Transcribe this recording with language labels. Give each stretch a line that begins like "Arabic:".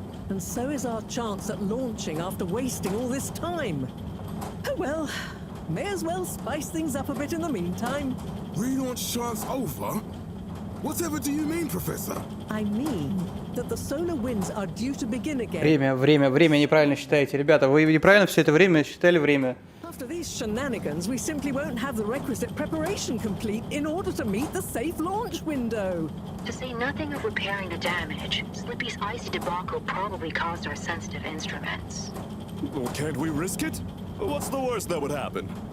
English: And so is our chance at launching after wasting all this time. Oh well, may as well spice things up a bit in the meantime. Relaunch chance over? Whatever do you mean, Professor? I mean that the solar winds are due to begin again.
Russian: Время неправильно считаете. Ребята, вы неправильно все это время считали время.
English: After these shenanigans, we simply won't have the requisite preparation complete in order to meet the safe launch window. To say nothing of repairing the damage, Slippy's icy debacle probably caused our sensitive instruments. Well, can't we risk it? What's the worst that would happen?